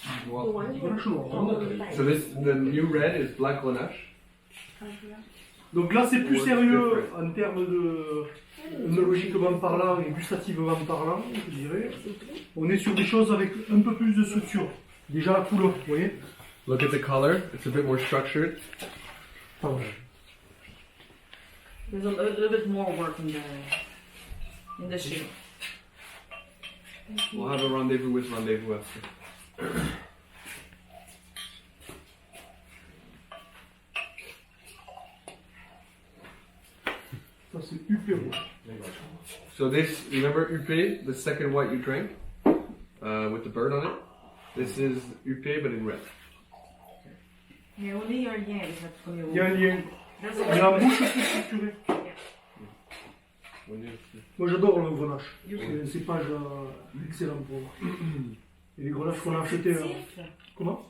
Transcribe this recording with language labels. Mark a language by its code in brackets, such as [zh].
[fr] Grenache noir. [en] So the new red is black grenache. [fr] Donc là c'est plus sérieux en termes de œnologiquement parlant et gustativement parlant, je dirais. On est sur des choses avec un peu plus de structure. Déjà la couleur, vous voyez. [en] Look at the color, it's a bit more structured. There's a little bit more work in the shoe. We'll have a rendezvous with Rendezvous after. [fr] Ça c'est UP rouge. [en] So this, remember UP, the second white you drank, with the bird on it? This is UP but in red. [fr] Mais on est un lien avec notre premier Il y a un lien. Mais la bouche est plus structurée. Moi j'adore le grenache. C'est un cépage excellent pour moi. Et les grenaches qu'on a achetés. Comment?